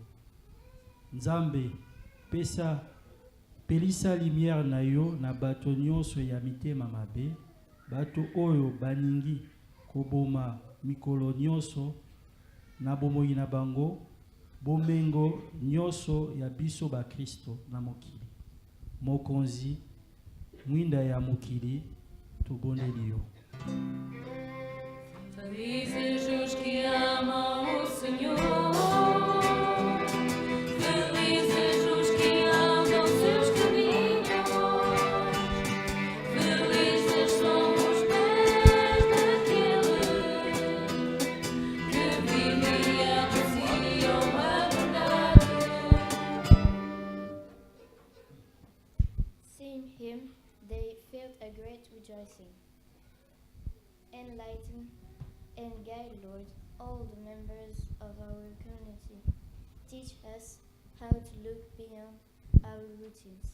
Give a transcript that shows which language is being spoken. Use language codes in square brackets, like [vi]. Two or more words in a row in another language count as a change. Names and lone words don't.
[ln] Nzambe pelisa lumière na yo na bato nyonso ya mitema mabe, bato oyo baningi koboma mikolo nyonso na bomoi na bango, bomengo nyonso ya biso ba Kristo na mokili. Mokonzi, mwinda ya mokili, tobondeli yo. [pt] Felizes os que amam o Senhor, felizes os que andam seus caminhos, felizes são os pés daqueles que vivem e anunciam a verdade. [en] Seeing him, they felt a great rejoicing. Enlighten and guide, Lord, all the members of our community. Teach us how to look beyond our routines.